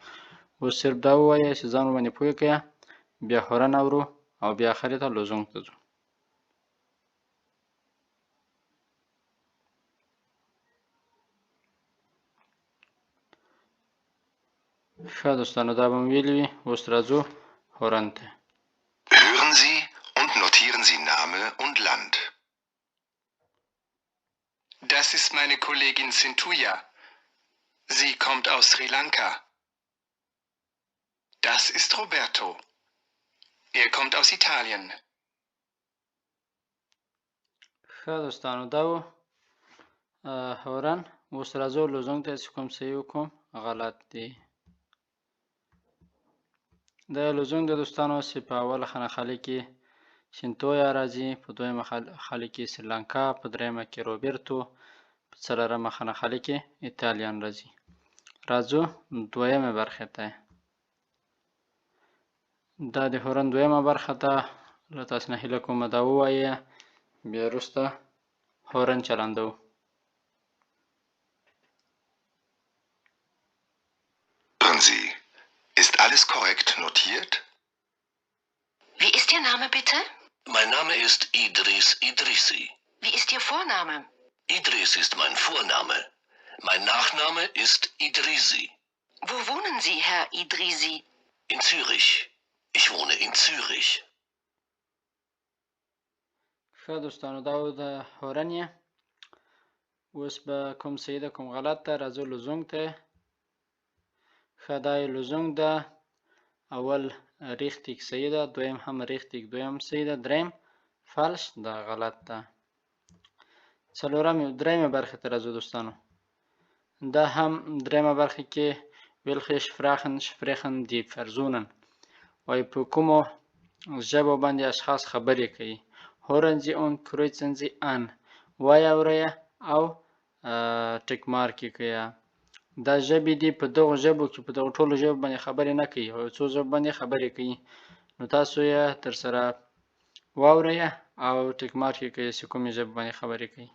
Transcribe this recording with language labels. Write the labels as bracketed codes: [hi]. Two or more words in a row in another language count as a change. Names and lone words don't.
[ps] اوس صرف دا ووایئ چې ځان ورباندې پوه کړئ، بیا هورن اورو او بیا آخرې ته لزونګ ته ځو. ښه دوستانو، دا به مو ویلي وي. اوس راځو هورن ته. [de] Hören Sie und notieren Sie Name und Land. Das ist meine Kollegin Sintuja. Sie kommt aus Sri Lanka. Das ist Roberto. Er kommt aus Italien. [ps] ښه دوستانو، دا و هورن. اوس راځو لزونګ ته چې کوم صحیح او کوم غلط دی. د لزونګ د دوستانو چې په اوله خانه خالي کې سینتویا راځي، په دویمه خالي کې سریلانکا، په دریمه کې روبرتو، په څلورمه خانه خالي کې ایتالیان راځي. راځو دویمه برخې ته. دا د هورن دویمه برخه ده. له تاسو نه هیله کومه دا ووایئ، بیا وروسته هورن چلندوو. [de] Hören Sie, ist alles korrekt notiert? Wie ist Ihr Name bitte? Mein Name ist Idris Idrisi. Wie ist Ihr Vorname? Idris ist mein Vorname. Mein Nachname ist Idrisi. Wo wohnen Sie, Herr Idrisi? In Zürich. Ich wohne in Zürich. [ps] ښه دوستانو، دا و د هورن یې. اوس به کوم صحیح ده کوم غلط ده. راځو لزونګ ته. ښه، دا یې لزونګ ده. اول ریختیک صحیح ده، دویم هم ریختیک دویم صحیح ده، دریم فالش ده غلط ده. دریمه برخې ته راځو دوستانو. دا هم دریمه برخه کې [de] welche sprechen die Personen، [ps] وایي په کومو ژبو باندې اشخاص خبرې کوي. [de] hören Sie und kreuzen Sie an، [ps] وایي اورئ او ټیک مارک یې کړئ. دا ژبې دي، په دغو ژبو کې په دغو ټولو ژبو باندې خبرې نه کوي، او څو ژبو باندې خبرې کوي. نو تاسو یې تر سره واورئ او ټیک مارک یې کړئ چې کومې ژبې باندې خبرې کوي.